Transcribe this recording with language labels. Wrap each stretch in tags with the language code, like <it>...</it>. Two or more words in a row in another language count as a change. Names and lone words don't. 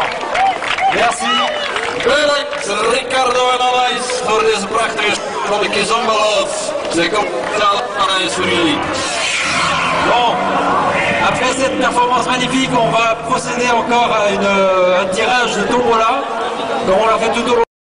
<fr>Merci.</fr> <nl>Bedankt Ricardo en Anaïs voor deze prachtige van de Kizombalov.</nl> <fr>C'est comme ça, Anaïs</fr> <nl>voor jullie.</nl> <fr>Bon, après cette performance magnifique, on va procéder encore à un tirage de tombola, comme on l'a fait tout au long.</fr>